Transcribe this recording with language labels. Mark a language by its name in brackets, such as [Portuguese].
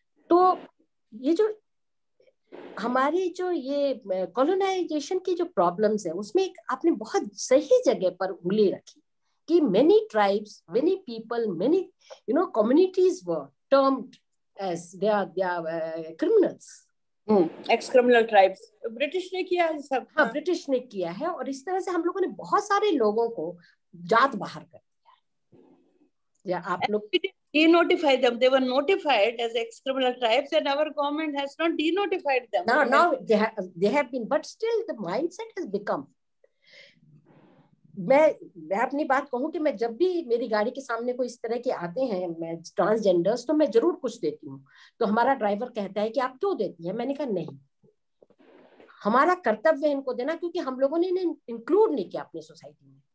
[Hindi] तो ये जो हमारे जो ये कॉलोनाइजेशन की जो प्रॉब्लम्स है, उसमें एक आपने बहुत सही जगह पर उंगली रखी कि [English] many tribes, many people, many communities were termed as they are criminals. Ex-criminal tribes. [Hindi] British ने किया है सब. हाँ, ब्रिटिश ने किया है. और इस तरह से हम लोगों ने बहुत सारे लोगों को जात बाहर कर दिया. या आप लोग [English] denotify them. They were notified as ex-criminal tribes, and our government has not denotified them. Now they have been, but still the mindset has become. [Hindi] मैं अपनी बात कहूँ कि मैं जब भी मेरी गाड़ी के सामने कोई इस तरह के आते हैं, मैं ट्रांसजेंडर्स, तो मैं जरूर कुछ देती हूँ. तो हमारा ड्राइवर कहता है कि आप क्यों देती हैं? मैंने कहा नहीं, हमारा कर्तव्य है इनको देना, क्योंकि हम लोगों ने इन्हें इंक्लूड नहीं किया अपनी सोसाइटी में.